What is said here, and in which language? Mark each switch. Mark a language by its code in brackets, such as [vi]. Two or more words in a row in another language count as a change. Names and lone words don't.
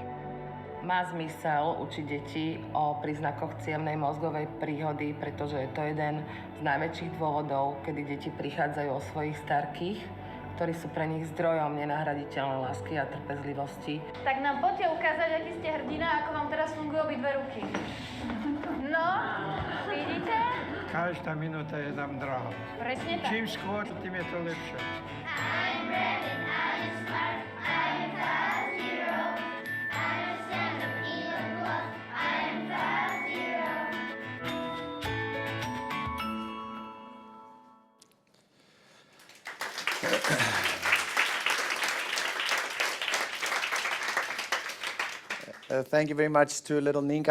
[sk] Má zmysel učiť deti o príznakoch cievnej mozgovej príhody, pretože je to jeden z najväčších dôvodov, kedy deti prichádzajú o svojich starkých, ktorí sú pre nich zdrojom nenahraditeľnej lásky a trpezlivosti. Tak nám poďte ukázať, aký ste hrdina, ako vám teraz fungujú obidve ruky. No, vidíte? Každá minúta je nám drahá. Presne tak. Čím skôr, tým je to lepšie. [en] I'm ready, I'm smart, I'm Fast Hero. I understand the feeling close, I'm Fast Hero. Thank you very much to little Ninka.